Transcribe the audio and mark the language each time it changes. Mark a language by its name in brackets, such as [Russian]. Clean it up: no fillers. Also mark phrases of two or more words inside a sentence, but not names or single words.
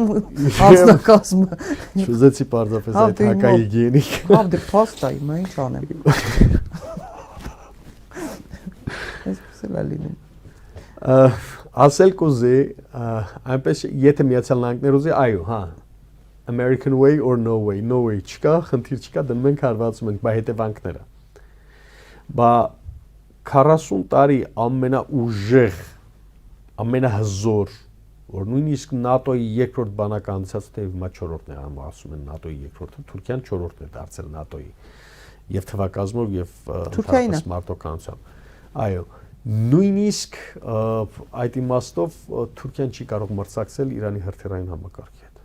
[Armenian] Անձնակազմը։ Չուզեցի պարզապես այդ հակահիգիենիկ։ Հա, դե փաստա հիմա ինչ անեմ։ Այսպես էլ է լինում։ Ասել կուզի, այնպես եթե Միացյալ Նահանգներ ուզի, այո, հա։ [English] American way or no way, no way [Armenian] չկա, խնդիր չկա, դնում ենք հարվածում ենք, բա հետևանքները։ Բա 40 տարի ամենաուժեղ, ամենահզոր, որ նույնիսկ ՆԱՏՕ-ի երկրորդ բանակցած թե հիմա 4-րդն է, ասում են ՆԱՏՕ-ի երկրորդը, Թուրքիան 4-րդն է դարձել ՆԱՏՕ-ի եւ թվակազմով եւ ընդհանրապես մարտոկանությամբ։ Այո, նույնիսկ այդ իմաստով Թուրքիան չի կարող մրցակցել Իրանի հրթիռային համակարգի հետ։